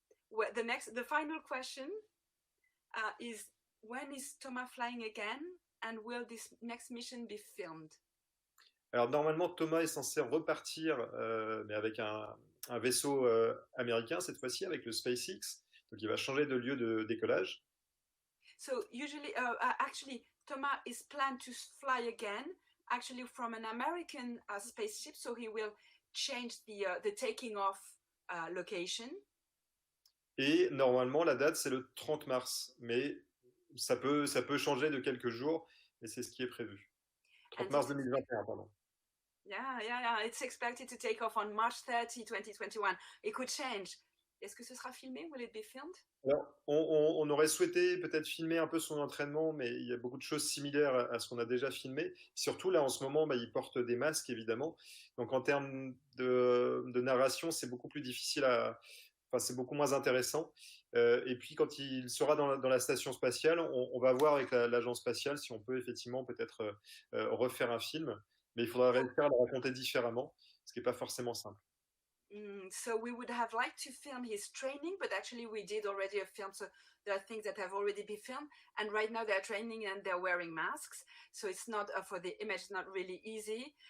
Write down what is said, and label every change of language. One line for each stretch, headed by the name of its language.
English: Well, the final question is when is Thomas flying again, and will this next mission be filmed?
French: Alors normalement, Thomas est censé repartir, mais avec un vaisseau américain cette fois-ci, avec le SpaceX. Donc il va changer de lieu de décollage.
English: So usually, actually, Thomas is planned to fly again, actually from an American spaceship. So he will change the taking off location.
French: Et normalement, la date c'est le 30 mars, mais ça peut changer de quelques jours, et c'est ce qui est prévu. 30 mars 2021, pardon.
English: Yeah. It's expected to take off on March 30, 2021. It could change.
French: Est-ce que ce sera filmé?
English: Will it be filmed?
French: Alors, on aurait souhaité peut-être filmer un peu son entraînement, mais il y a beaucoup de choses similaires à ce qu'on a déjà filmé. Surtout là, en ce moment, il porte des masques, évidemment. Donc, en termes de narration, c'est beaucoup plus difficile c'est beaucoup moins intéressant. Et puis, quand il sera dans la station spatiale, on va voir avec l'agence spatiale si on peut effectivement peut-être refaire un film. Mais il faudra réussir à le raconter différemment, ce qui n'est pas forcément simple.
English: So we would have liked to film his training, but actually we did already a film, so there are things that have already been filmed, and right now they're training and they're wearing masks, so it's not for the image, not really easy.